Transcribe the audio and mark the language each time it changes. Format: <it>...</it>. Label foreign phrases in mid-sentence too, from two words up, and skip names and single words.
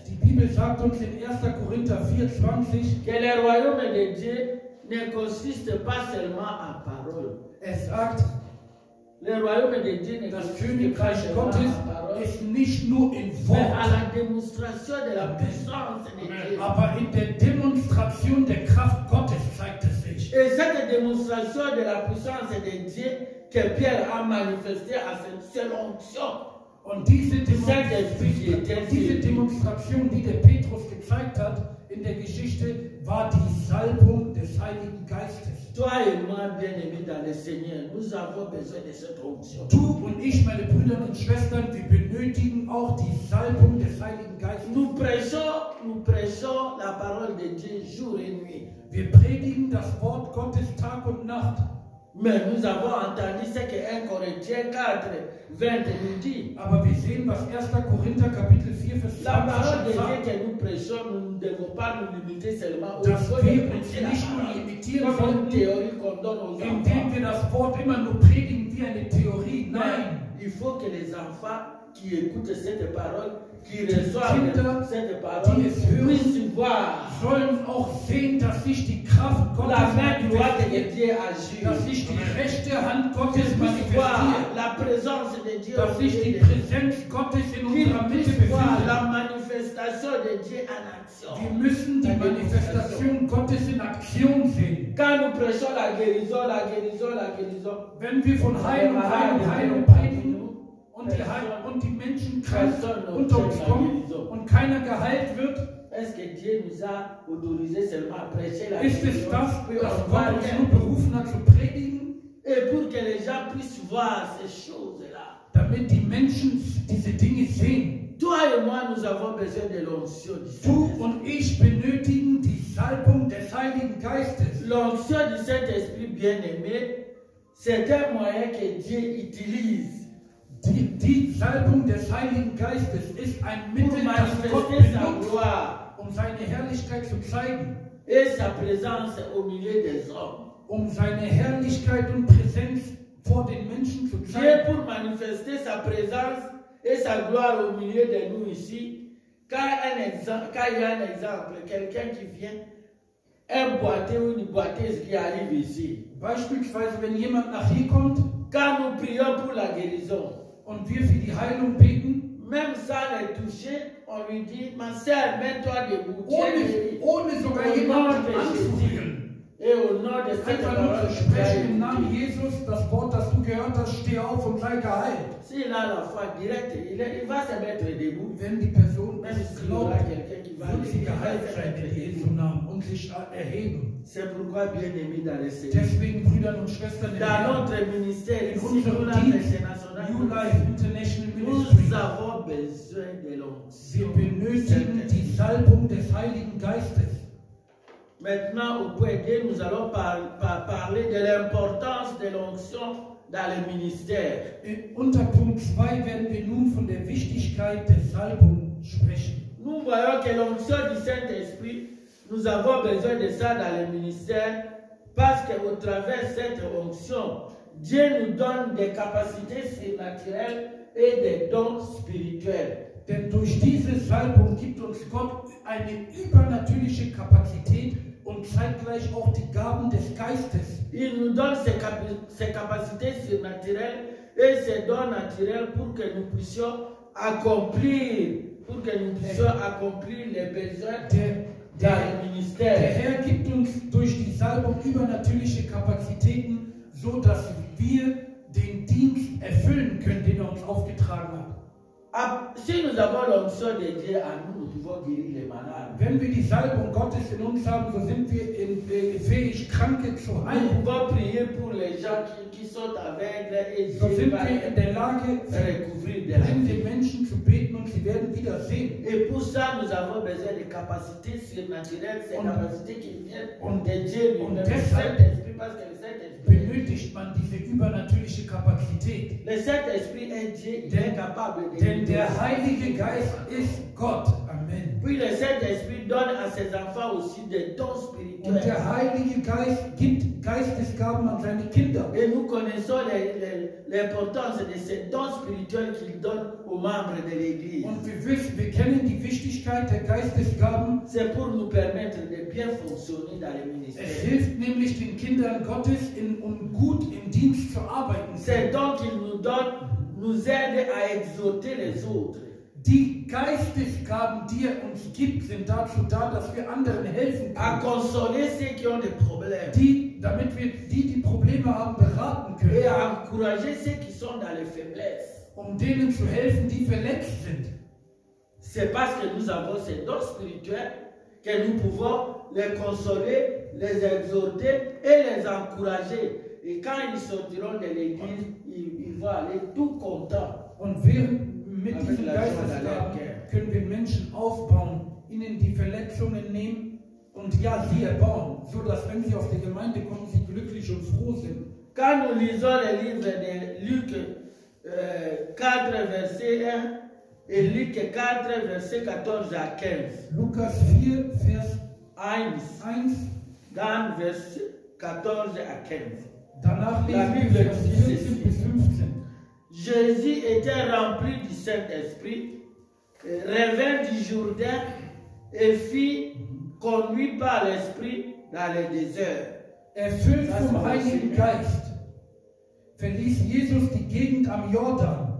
<de>Die Bibel sagt uns in 1. Korinther 4,20,</de> <fr>que le royaume de Dieu ne consiste pas seulement en parole.</fr> <de>es sagt,</de> <fr>Le royaume de Dieu ne</fr> <de>das</de> <fr>consiste pas</fr> <de>Königreich</de> <fr>seulement</fr> <de>Gottes</de> <fr>en parole,</fr> <de>ist nicht nur in</de> <fr>mais à</fr> <de>Wort,</de> <fr>la démonstration de la puissance de Dieu.</fr> <de>aber in der Demonstration der Kraft Gottes zeigt es sich.</de> <fr>Et cette démonstration de la puissance de Dieu que Pierre a manifestée à cette seule onction,</fr> <de>Und diese Demonstration, die der Petrus gezeigt hat in der Geschichte, war die Salbung des Heiligen Geistes.</de> <fr>toi et moi, bien-aimés dans le Seigneur, nous avons besoin de cette onction.</fr> <de>Du und ich, meine Brüder und Schwestern, wir benötigen auch die Salbung des Heiligen Geistes.</de> <fr>Nous prêchons la parole de Dieu jour et nuit.</fr> <de>Wir predigen das Wort Gottes Tag und Nacht.</de> <fr>Mais nous avons entendu ce que 1 Corinthiens 4:20 nous dit.</fr> <de>Aber wir sehen, was 1. Korinther Kapitel 4, Vers</de> <fr>La parole de 20 Dieu</fr> <de>sagt,</de> <fr>que nous prêchons, nous ne devons pas nous limiter seulement aux</fr> <de>dass</de> <fr>choses</fr> <de>wir</de> <fr>de</fr> <de>uns</de> <fr>prêcher la</fr> <de>nicht nur</de> <fr>parole.</fr> <de>limitieren</de> <fr>Comme une</fr> <de>sollten,</de> <fr>théorie qu'on donne aux</fr> <de>indem</de> <fr>enfants.</fr> <de>wir das Wort immer nur predigen wie eine Theorie. Nein.</de> <fr>Mais il faut que les enfants qui écoutent cette parole, qui</fr> <de>Die</de> <fr>reçoivent</fr> <de>Kinder,</de> <fr>cette parole,</fr> <de>die es hören,</de> <fr>puissent voir</fr> <de>sollen auch sehen, dass sich die Kraft Gottes</de> <fr>la main droite de</fr> <de>manifestiert,</de> <fr>Dieu agir.</fr> <de>dass sich die rechte Hand Gottes</de> <fr>Qu'ils puissent voir</fr> <de>manifestiert,</de> <fr>la présence de Dieu au</fr> <de>dass sich die</de> <fr>milieu de nous.</fr> <de>Präsenz Gottes in</de> <fr>Qu'ils</fr> <de>unserer Mitte</de> <fr>puissent voir</fr> <de>befindet.</de> <fr>la manifestation de Dieu en action.</fr> <de>Wir müssen die Manifestation Gottes in Aktion sehen.</de> <fr>Quand nous prêchons la guérison, la guérison, la guérison,</fr> <de>Wenn wir von Heilung, Heilung, Heilung predigen und die Menschen krank unter uns kommen und keiner geheilt wird,</de> <fr>est-ce que Dieu nous a autorisé seulement à prêcher la</fr> <de>ist es</de> <fr>guérison</fr> <de>das,</de> <fr>puis</fr> <de>dass</de> <fr>on voit</fr> <de>Gott uns</de> <fr>rien?</fr> <de>nur berufen hat zu predigen?</de> <fr>Et pour que les gens puissent voir ces choses-là.</fr> <de>Damit die Menschen diese Dinge sehen.</de> <fr>Toi et moi, nous avons besoin de l'onction du</fr> <de>Du</de> <fr>Saint-Esprit.</fr> <de>und ich benötigen die Salbung des Heiligen Geistes.</de> <fr>L'onction du Saint-Esprit bien-aimé, c'est un moyen que Dieu utilise</fr> <de>Die Salbung des Heiligen Geistes ist ein</de> <fr>pour</fr> <de>Mittel, das Gott</de> <fr>manifester sa</fr> <de>benutzt,</de> <fr>gloire</fr> <de>seine Herrlichkeit zu zeigen,</de> <fr>et sa présence au milieu des hommes.</fr> <de>Seine Herrlichkeit und Präsenz vor den Menschen zu</de> <fr>Dieu,</fr> <de>zeigen.</de> <fr>pour manifester sa présence et sa gloire au milieu de nous ici, quand il y a un exemple, quelqu'un qui vient, un boiteux ou une boiteuse qui arrive ici,</fr> <de>Beispielsweise, wenn jemand nach hier kommt</de> <fr>quand nous prions pour la guérison,</fr> <de>und wir für die Heilung beten,</de> <fr>même sans le toucher, on lui dit, ma sœur, mets-toi debout. Tu es guérie.</fr> <de>ohne sogar</de> <fr>Au nom</fr> <de>jemanden</de> <fr>de</fr> <de>anzurühren.</de> <fr>Et au nom de cette</fr> <de>Einfach nur</de> <fr>parole,</fr> <de>zu sprechen im Namen Jesus, das Wort, das du gehört hast, steh auf und sei geheilt.</de> <fr>s'il a la foi directe, il va se mettre debout.</fr> <de>Wenn die Person</de> <fr>Même</fr> <de>es</de> <fr>s'il y aura</fr> <de>glaubt,</de> <fr>quelqu'un qui va</fr> <de>wird sie geheilt</de> <fr>se</fr> <de>sein</de> <fr>mettre</fr> <de>in Jesu</de> <fr>debout.</fr> <de>Namen und sich erheben.</de> <fr>C'est pourquoi, bien aimé dans le Seigneur,</fr> <de>Deswegen, Brüder und Schwestern, im</de> <fr>dans</fr> <de>Herrn,</de> <fr>notre ministère</fr> <de>in</de> <fr>ici,</fr> <de>unserem</de> <fr>nous</fr> <de>Dienst,</de> <fr>New Life International Ministry, nous avons besoin de</fr> <de>wir</de> <fr>l'onction.</fr> <de>benötigen die Salbung des Heiligen Geistes.</de> <fr>Maintenant, au point 2, nous allons parler de l'importance de l'onction dans le ministère.</fr> <de>Unter Punkt 2 werden wir nun von der Wichtigkeit der Salbung sprechen.</de> <fr>Nous voyons que l'onction du Saint-Esprit, nous avons besoin de ça dans le ministère parce qu'au travers de cette onction, Dieu nous donne des capacités surnaturelles et des dons spirituels.</fr> <de>Denn durch diese Salbung gibt uns Gott eine übernatürliche Kapazität und zeitgleich auch die Gaben des Geistes.</de> <fr>Il nous donne ces capacités surnaturelles et ces dons naturels pour que nous puissions accomplir les besoins dans le</fr> <de>Der</de> <fr>ministère.</fr> <de>Herr gibt uns durch die Salbung übernatürliche Kapazitäten, so dass wir den Dienst erfüllen können, den er uns aufgetragen hat.</de> <fr>Si nous avons l'onction de Dieu à nous, nous pouvons guérir les malades.</fr> <de>Wenn wir die Salbung Gottes in uns haben, so sind wir fähig, Kranke zu</de> <fr>Nous</fr> <de>heilen.</de> <fr>pouvons prier pour les gens qui sont aveugles et</fr> <de>So</de> <fr>Dieu</fr> <de>sind</de> <fr>va</fr> <de>wir in der Lage,</de> <fr>recouvrir de la</fr> <de>blinde</de> <fr>vie.</fr> <de>Menschen zu beten und sie werden wieder sehen.</de> <fr>Et pour ça, nous avons besoin de capacités surnaturelles, ces capacités qui viennent de Dieu lui-même, le</fr> <de>deshalb</de> <fr>Saint-Esprit, parce que le Saint-Esprit,</fr> <de>benötigt man diese übernatürliche Kapazität.</de> <fr>le Saint-Esprit est Dieu, il est capable de</fr> <de>Denn der</de> <fr>guérir.</fr> <de>Heilige Geist ist Gott. Amen.</de> <fr>Puis le Saint-Esprit donne à ses enfants aussi des dons</fr> <de>Und</de> <fr>spirituels.</fr> <de>der Heilige Geist gibt Geistesgaben an seine Kinder.</de> <fr>Et nous connaissons l'importance de ces dons spirituels qu'il donne aux membres de l'Église.</fr> <de>Und wir kennen die Wichtigkeit der Geistesgaben.</de> <fr>C'est pour nous permettre de bien fonctionner dans le</fr> <de>Es</de> <fr>ministère.</fr> <de>hilft nämlich den Kindern Gottes, um gut im Dienst zu arbeiten.</de> <fr>Ces dons qu'il nous donne nous aident à exhorter les autres.</fr> <de>Die Geistesgaben, die er uns gibt, sind dazu da, dass wir anderen helfen</de> <fr>À</fr> <de>können.</de> <fr>consoler ceux qui ont des problèmes.</fr> <de>Damit wir die Probleme haben, beraten</de> <fr>Et</fr> <de>können.</de> <fr>à encourager ceux qui sont dans les faiblesses.</fr> <de>Denen zu helfen, die verletzt sind.</de> <fr>C'est parce que nous avons ces dons spirituels que nous pouvons les consoler, les exhorter et les encourager. Et quand ils sortiront de l'église, ils vont aller tout contents.</fr> <de>Und mit diesen Geistesgaben können wir Menschen aufbauen, ihnen die Verletzungen nehmen und ja, sie erbauen, so dass wenn sie auf die Gemeinde kommen, sie glücklich und froh sind.</de> <fr>Quand nous lisons le livre de Luc 4, verset 1 et Luc 4, verset 14 à 15.</fr> <de>Lukas 4, Vers 1.</de> <fr>Dans verset 14 à 15.</fr> <de>Danach</de> <fr>La</fr> <de>lesen wir</de> <fr>Bible</fr> <de>Vers</de> <fr>dit</fr> <de>14</de> <fr>ceci.</fr> <de>bis 15.</de> <fr>Jésus était rempli du Saint-Esprit, revint du Jourdain et fut conduit par l'Esprit dans le désert.</fr> <de>Erfüllt vom Heiligen Geist verließ Jesus die Gegend am Jordan.</de>